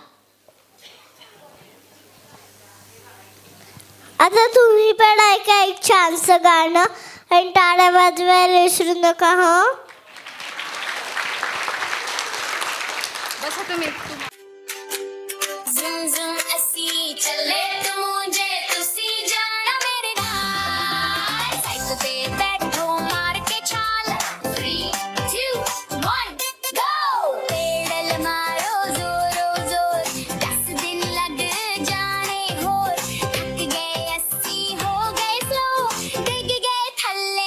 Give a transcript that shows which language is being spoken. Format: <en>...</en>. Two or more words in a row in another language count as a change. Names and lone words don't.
<mr>आता तुम्ही पण ऐका एक छानसं गाणं आणि टाळ्या वाजवायला विसरू नका हा. बसा तुम्ही.</mr> <pa>Zoom zoom ਅਸੀਂ ਚੱਲੇ ਤੂੰ ਜੇ ਤੁਸੀਂ ਜਾਣਾ ਮੇਰੇ ਨਾਲ ਸਾਈਕਲ ਤੇ ਬੈਠੋ ਮਾਰ ਕੇ ਛਾਲ 3 2 1 go ਪੈਡਲ ਮਾਰੋ ਜ਼ੋਰੋ ਜ਼ੋਰ 10 ਦਿਨ ਲੱਗ ਜਾਣੇ ਹੋਰ ਥੱਕ ਗਏ ਅਸੀਂ ਹੋ ਗਏ ਸਲੋ ਡਿੱਗ ਗਏ ਥੱਲੇ</pa>